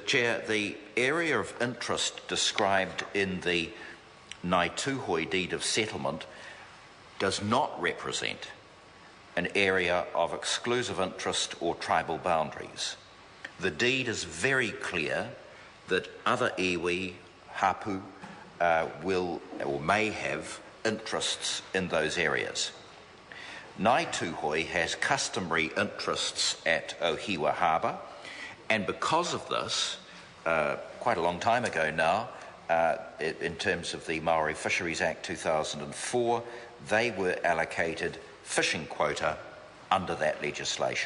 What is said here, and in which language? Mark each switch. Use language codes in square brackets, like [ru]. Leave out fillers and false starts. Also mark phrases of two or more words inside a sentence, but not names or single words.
[en] Chair, the area of interest described in the Ngāi Tuhoe deed of settlement does not represent an area of exclusive interest or tribal boundaries. The deed is very clear that other [mi] iwi, hapu, [en] will or may have interests in those areas. Ngāi Tuhoe has customary interests at Ohiwa Harbour, and because of this, quite a long time ago now, in terms of the Maori Fisheries Act 2004, they were allocated fishing quota under that legislation.